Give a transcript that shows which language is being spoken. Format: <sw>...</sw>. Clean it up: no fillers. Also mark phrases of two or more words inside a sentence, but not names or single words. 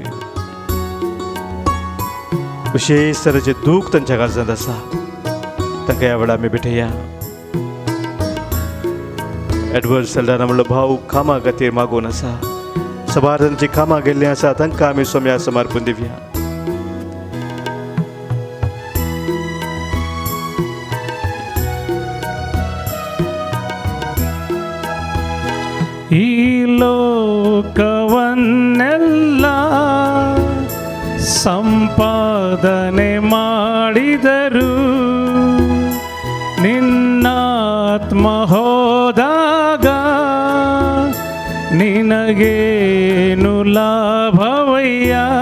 <kok>विशेष तरेचे दूख तांच्या काळजांत आसा. तांकां ह्या वेळार आमी भेटया. एडवर्ड सेल्डाना म्हणलो भाव कामा खातीर मागून आसा. सभार तांची कामां गेल्लीं आसा, तांकां आमी सोम्या समर्पण दिवया.</kok> <kn>ಈ ಲೋಕವನ್ನೆಲ್ಲ ಸಂಪಾದನೆ ಮಾಡಿದರು ನಿನ್ನಾತ್ಮ ಹೋದಾಗ ನಿನಗೇನು ಲಾಭವಯ್ಯ.</kn>